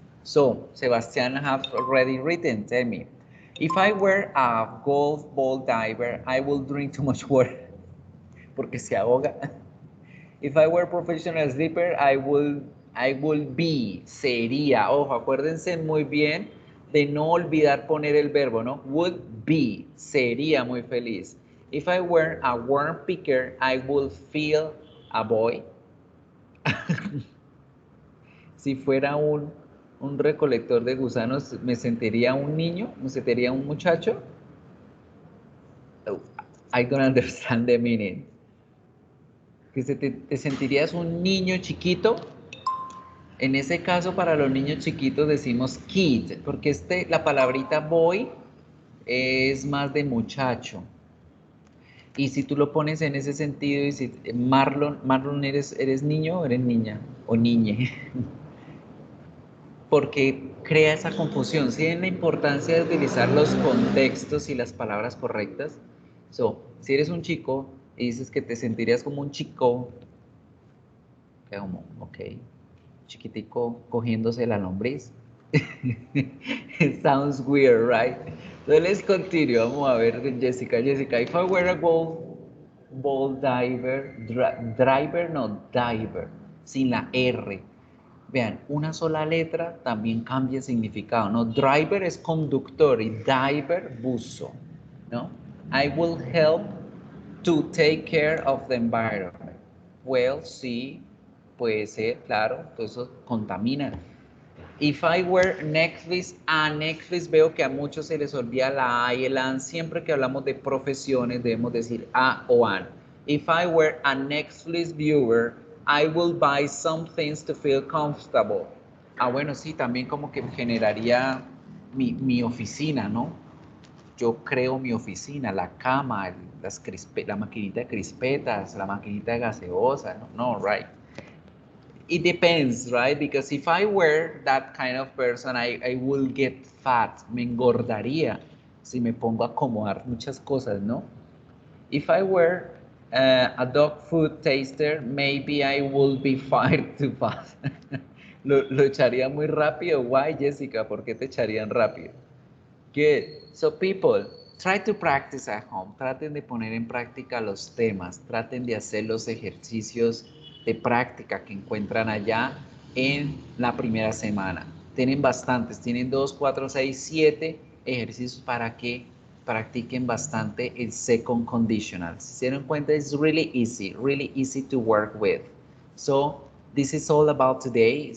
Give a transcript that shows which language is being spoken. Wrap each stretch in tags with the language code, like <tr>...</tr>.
<en>So, Sebastian have already written, tell me. If I were a golf ball diver, I will drink too much water.</en> <es>Porque se ahoga.</es> <en>If I were a professional sleeper, I will be, sería.</en> <es>Ojo, acuérdense muy bien de no olvidar poner el verbo, ¿no?</es> <en>Would be,</en> <es>sería muy feliz.</es> <en>If I were a worm picker, I would feel a boy.</en> <es>Si fuera un recolector de gusanos, ¿me sentiría un niño? ¿Me sentiría un muchacho?</es> <en>Oh, I don't understand the meaning.</en> <es>¿Que te sentirías un niño chiquito? En ese caso, para los niños chiquitos decimos kid, porque la palabrita boy es más de muchacho. Y si tú lo pones en ese sentido, y si Marlon eres niño o eres niña, o niñe, porque crea esa confusión. ¿Sí ven la importancia de utilizar los contextos y las palabras correctas? Si eres un chico y dices que te sentirías como un chico, como, ok, chiquitico cogiéndose la lombriz.</es> <en>It sounds weird, right? So let's continue.</en> <es>Vamos a ver con Jessica.</es> <en>Jessica, if I were a ball diver, diver,</en> <es>sin la R. Vean, una sola letra también cambia el significado, ¿no? Driver es conductor y diver, buzo, ¿no?</es> <en>I will help to take care of the environment.</en> <es>Well, sí, puede ser, claro, todo eso contamina.</es> <en>If I were Netflix,</en> <es>a Netflix veo que a muchos se les olvida la A y el AN. Siempre que hablamos de profesiones debemos decir A o AN.</es> <en>If I were a Netflix viewer, I will buy some things to feel comfortable.</en> <es>Bueno, sí, también como que generaría mi oficina, ¿no? Yo creo mi oficina, la cama, la maquinita de crispetas, la maquinita de gaseosa, no, right?</es> <en>It depends, right? Because if I were that kind of person, I will get fat,</en> <es>me engordaría si me pongo a acomodar muchas cosas,</es> <en>¿no? If I were a dog food taster, maybe I will be fired too fast.</en> <es>lo echaría muy rápido. Why, Jessica? ¿Por qué te echarían rápido?</es> <en>Good. So people, try to practice at home.</en> <es>Traten de poner en práctica los temas. Traten de hacer los ejercicios de práctica que encuentran allá en la primera semana. Tienen bastantes. Tienen 2, 4, 6, 7 ejercicios para que practiquen bastante el second conditional. Si se dieron cuenta,</es> <en>it's really easy to work with. So, this is all about today.</en>